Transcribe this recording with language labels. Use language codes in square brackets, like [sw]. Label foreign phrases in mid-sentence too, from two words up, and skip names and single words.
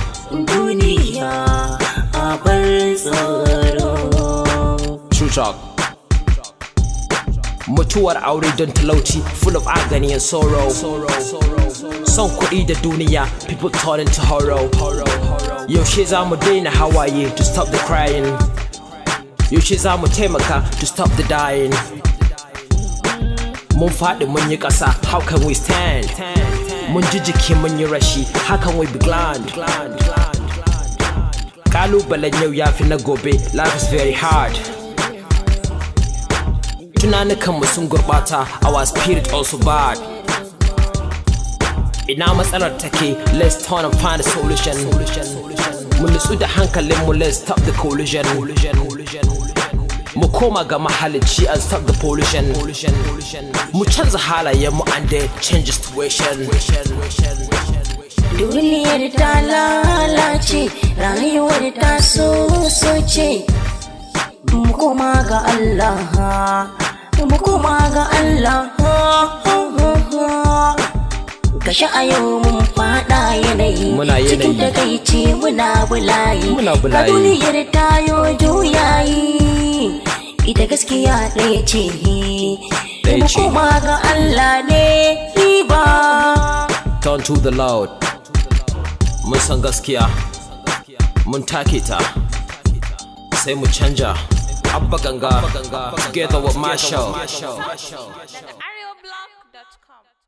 [ha] Duniya a bar tsoro. [en] True talk. [ha] Mutuwar aure don talauci, [en] full of agony and sorrow. [ha] Son kuɗi da duniya, [en] people turn into horror. [ha] Yaushe za mu daina hawaye [en] to stop the crying? [ha] Yaushe za mu taimaka [en] to stop the dying? [ha] Mun faɗi mun yi ƙasa, [en] how can we stand? [ha] Mun ji jiki mun yi rashi, [en] how can we be glad? [ha] Ƙalubalen yau ya fi na gobe, [en] life is very hard. [ha] Tunanukanmu sun gurɓata, [en] our spirit also bad. [ha] Ina matsalar take, [en] let's turn and find a solution. [ha] Mu nutsu da hankalinmu, [en] let's stop the collision. [ha] Mu koma ga mahalicci [en] and stop the pollution. [ha] Mu canza halayenmu [en] and then change the situation. [ha] Duniyar ta lalace, rayuwar ta sosoce. Mu koma ga Allah, mu koma ga Allah. Gashi a yau mun faɗa yanayi. Muna yanayi. Cikin takaici muna bulayi. Muna bulayi. Ga duniyar ta yo juyayi. Ita gaskiya ɗaya ce. Ɗaya Mu ce. koma ga Allah ne riba. [en] Turn to the Lord. [ha] Mun san gaskiya. Mun take ta. Sai mu canja. Abba Ganga. [en] Together with Marshall. areoblog dot com.